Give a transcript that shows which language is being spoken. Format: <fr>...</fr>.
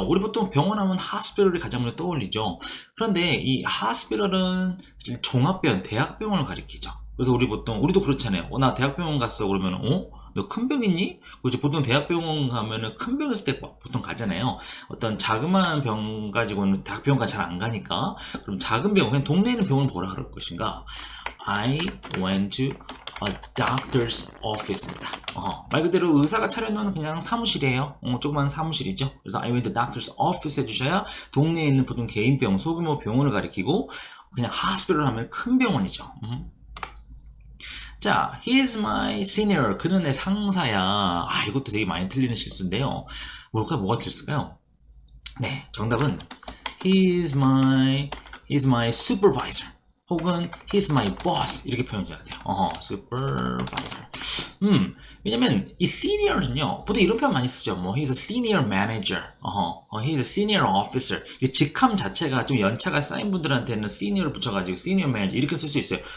<ko>우리 보통 병원 하면 hospital이 가장 먼저 떠올리죠. 그런데 이 hospital은 종합병원, 대학병원을 가리키죠. 그래서 우리도 그렇잖아요. 나 대학병원 갔어. 그러면, 너 큰 병 있니? 그렇죠. 보통 대학병원 가면은 큰 병 있을 때 보통 가잖아요. 어떤 자그마한 병 가지고는 대학병원까지 잘 안 가니까. 그럼 작은 병원, 그냥 동네에 있는 병원을 뭐라 그럴 것인가?</ko> <en>I went to a doctor's office입니다.</en> <ko>말 그대로 의사가 차려놓은 그냥 사무실이에요. 조그만 사무실이죠. 그래서</ko> <en>I went to doctor's office</en> <ko>해주셔야 동네에 있는 보통 개인병, 소규모 병원을 가리키고 그냥 hospital 하면 큰 병원이죠.</ko> <en>자, he is my senior.</en> <ko>그는 내 상사야. 이것도 되게 많이 틀리는 실수인데요. 뭐가 틀렸을까요? 네, 정답은</ko> <en>he is my supervisor. 혹은 he's my boss</en> <ko>이렇게 표현해야 돼요.</ko> <en>supervisor.</en> <ko>왜냐면 이 senior는요 보통 이런 표현 많이 쓰죠.</ko> <en>he's a senior manager. he's a senior officer.</en> <ko>이 직함 자체가 좀 연차가 쌓인 분들한테는 senior를 붙여가지고 senior manager 이렇게 쓸 수 있어요.</ko>